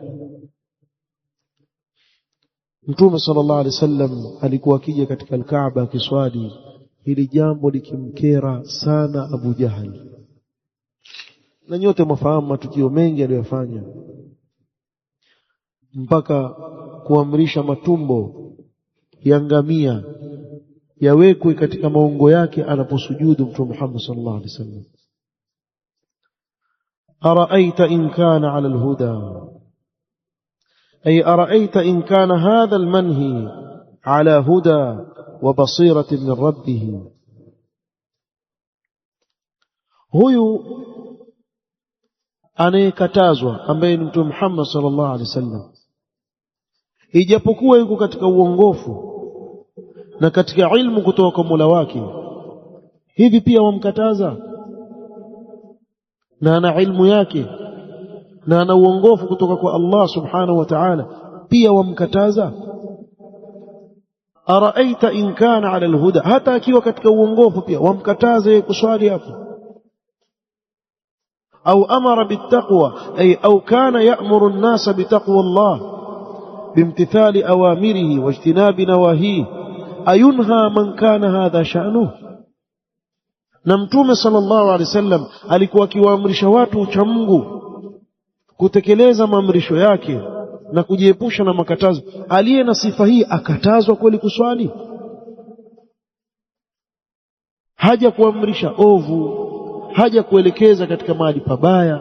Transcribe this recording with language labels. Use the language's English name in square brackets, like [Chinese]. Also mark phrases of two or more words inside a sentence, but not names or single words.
[Swahili] Mtume [Arabic] صلى الله عليه وسلم [Swahili] alikuwa akija katika al-Kaaba akiswali, hili jambo likimkera sana Abu Jahl. Na nyote mfahamu matukio mengi aliyofanya, mpaka kuamrisha matumbo ya ngamia yawekwe katika maungo yake anaposujudu Mtume Muhammad [Arabic] صلى الله عليه وسلم. أرأيت إن كان على الهدى أي أرأيت إن كان هذا المنهي على هدى وبصيرة من ربه. [Swahili] Huyu anayekatazwa ambaye ni Mtume Muhammad [Arabic] صلى الله عليه وسلم, [Swahili] ijapokuwa yuko katika uongofu na katika ilmu kutoka kwa Mola wake, hivi pia wamkataza? Na ana ilmu yake na ana uongofu kutoka kwa Allah [Arabic] سبحانه وتعالى, [Swahili] pia wamkataza? [Arabic] أرأيت إن كان على الهدى, [Swahili] hata akiwa katika uongofu pia wamkataza yeye kuswali hapo. [Arabic] أو أمر بالتقوى أي أو كان يأمر الناس بتقوى الله بامتثال أوامره واجتناب نواهيه أينهى من كان هذا شأنه. [Swahili] na Mtume [Arabic] صلى الله عليه وسلم [Swahili] alikuwa akiwaamrisha watu ucha Mungu, kutekeleza maamrisho yake na kujiepusha na makatazo. Aliye na sifa hii akatazwa kweli kuswali? Haja kuamrisha ovu, haja kuelekeza katika mahali pabaya.